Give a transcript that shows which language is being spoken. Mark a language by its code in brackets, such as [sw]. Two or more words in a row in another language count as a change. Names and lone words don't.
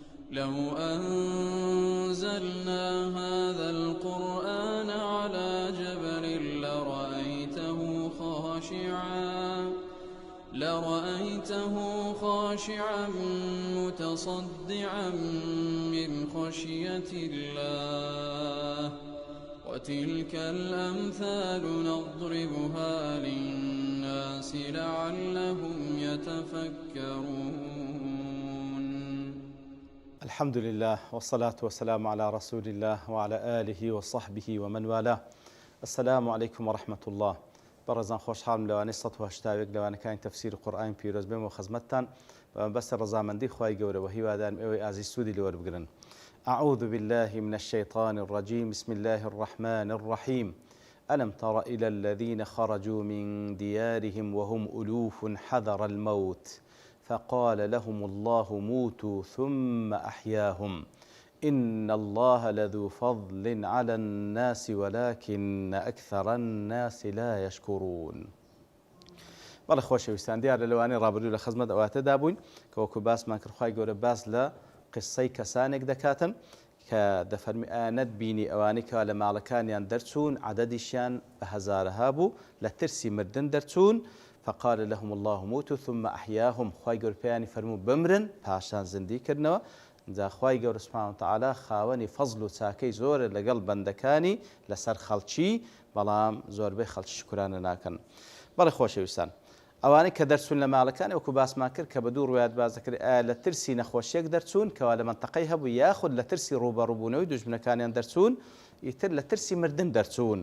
[ar] لو أنزلنا هذا القرآن على جبل لرأيته خاشعا متصدعا من خشية الله وتلك الأمثال نضربها للناس لعلهم يتفكرون. الحمد لله والصلاة والسلام على رسول الله وعلى آله وصحبه ومن والاه. السلام عليكم ورحمة الله. [ckb] بەڕێزان خۆشحاڵم لەوانەی ١٨ لەوانەکانی تەفسیری قورئانی پیرۆز بێمەوە خزمەتتان بەسە ڕەزامەندی خوای گەورەوە هیوادارم ئێوەی ئازیز سوودی لێوەربگرن. [ar] أعوذ بالله من الشيطان الرجيم بسم الله الرحمن الرحيم ألم تر إلى الذين خرجوا من ديارهم وهم ألوف حذر الموت فقال لهم الله موتوا ثم أحياهم إن الله لذو فضل على الناس ولكن أكثر الناس لا يشكرون. [ckb] بەڵێ خۆشەویستان، دیارە لەوانەی ڕابردوو لە خزمەت ئەواتەدا بووین کە وەکو باسمان کرد خوای گەورە باس لە قسەی کەسانێک دەکاتن کە دەفەرمی ئاەت بینی ئەوانەی کە لە ماڵەکانیان دەرچوون عەدەدیشیان بە هەزارەها بوو لە ترسی مردن دەرچوون. [ar] فقال لهم الله موتوا ثم أحياهم. [ckb] خوای گەورە پێیانی فەرموو بمرن پاشان زیندی کردنەوە. جا خوای گەورە [ar] سوبحانه وتعالی [ckb] خاوەنی فەزڵ و چاکەی زۆرە لەگەڵ بەندەکانی لەسەر خەڵکی، بەڵام زۆربەی خەڵکی شکرانە ناکەن. بەڵێ خۆشەویستان، ئەوانەی کە دەرچوون لە ماڵەکانی وەکو باسمان کرد کە بە دوو ڕوایەت باس دەکرێت ئایا لە ترسی نەخۆشیەک دەرچوون کەوا لە مەنتەقەی هەبوو یاخود لە ترسی ڕوبەڕووبوونەوەی دوژمنەکانیان دەرچوون، ئیتر لە ترسی مردن دەرچوون.